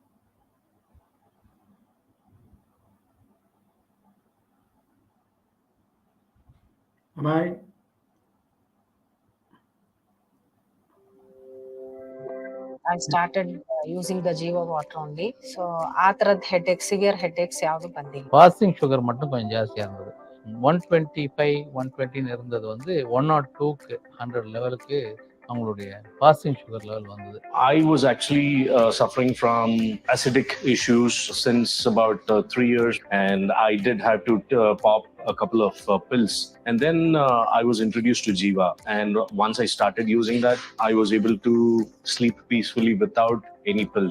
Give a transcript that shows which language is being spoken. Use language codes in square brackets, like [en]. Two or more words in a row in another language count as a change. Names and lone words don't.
[en] Am I? I started using the Jiva water only. [kn] So ಆ ತರದ ಹೆಡ್ಏಕ್ [en] severe headaches [kn] ಯಾವುದು ಬಂದಿಲ್ಲ. [en] fasting sugar [ta] மட்டும் கொஞ்சம் ஜாஸ்தியாக இருந்தது. 125 120 இருந்தது வந்து 102க்கு 100 லெவலுக்கு அவங்களுடைய [en] fasting sugar level [ta] வந்தது. [en] I was actually suffering from acidic issues since about 3 years, and I did have to pop a couple of pills, and then I was introduced to Jiva, and once I started using that, I was able to sleep peacefully without any pills.